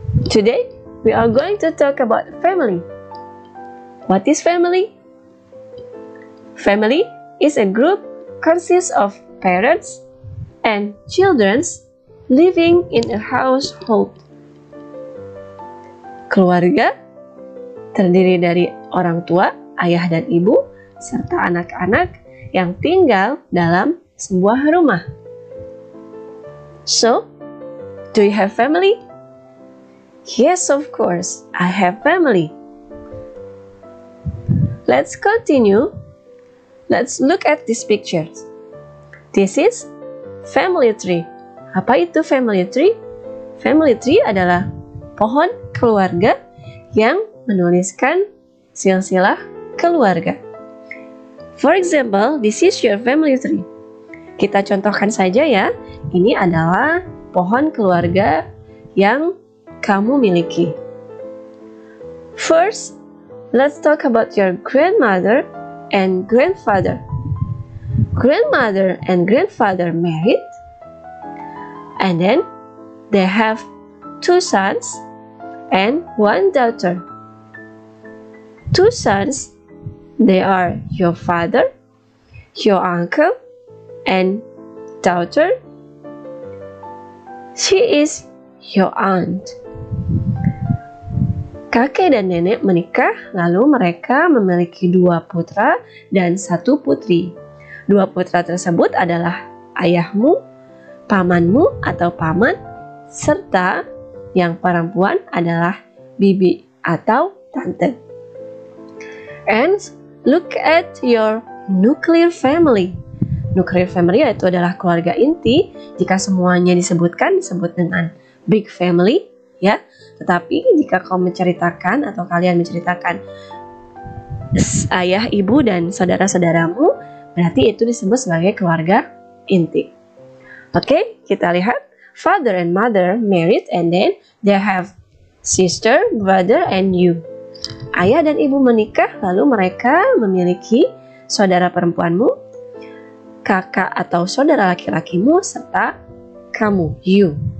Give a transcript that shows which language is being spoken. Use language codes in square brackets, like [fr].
[en] Today, we are going to talk about family. What is family? Family is a group consists of parents and children living in a household. [id] Keluarga terdiri dari orang tua, ayah dan ibu, serta anak-anak yang tinggal dalam sebuah rumah. [en] So, do you have family? Yes, of course, I have family. Let's continue. Let's look at these pictures. This is family tree. [id] Apa itu [en] family tree? [id] Family tree adalah pohon keluarga yang menuliskan silsilah keluarga. [en] For example, this is your family tree. [id] Kita contohkan saja ya. Ini adalah pohon keluarga yang kamu miliki. [en] First, let's talk about your grandmother and grandfather. Grandmother and grandfather married, and then they have 2 sons and 1 daughter. 2 sons, they are your father, your uncle, and daughter, she is your aunt. [id] Kakek dan nenek menikah, lalu mereka memiliki 2 putra dan 1 putri. 2 putra tersebut adalah ayahmu, pamanmu atau paman, serta yang perempuan adalah bibi atau tante. [en] And look at your nuclear family. [id] Nuclear family yaitu adalah keluarga inti. Jika semuanya disebut dengan big family, ya. Tetapi jika kau menceritakan atau kalian menceritakan ayah, ibu, dan saudara-saudaramu, berarti itu disebut sebagai keluarga inti. Oke, kita lihat. [en] Father and mother married and then they have sister, brother, and you. [id] Ayah dan ibu menikah, lalu mereka memiliki saudara perempuanmu, kakak atau saudara laki-lakimu, serta kamu, you.